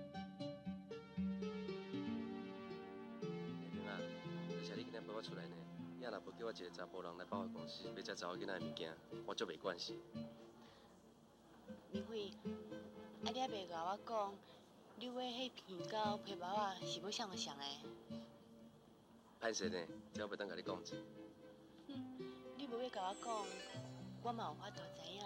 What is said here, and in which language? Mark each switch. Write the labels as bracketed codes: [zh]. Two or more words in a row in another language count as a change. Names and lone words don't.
[nan] 陪我出来呢， 也若无叫我一个查甫人来百货公司买遮查某囡仔的物件，我足袂惯势。明慧，啊你还袂甲我讲，你买迄片胶皮包啊是要啥物上的？歹势呢，这我袂当甲你讲者。你无要甲我讲，我嘛有法度知影。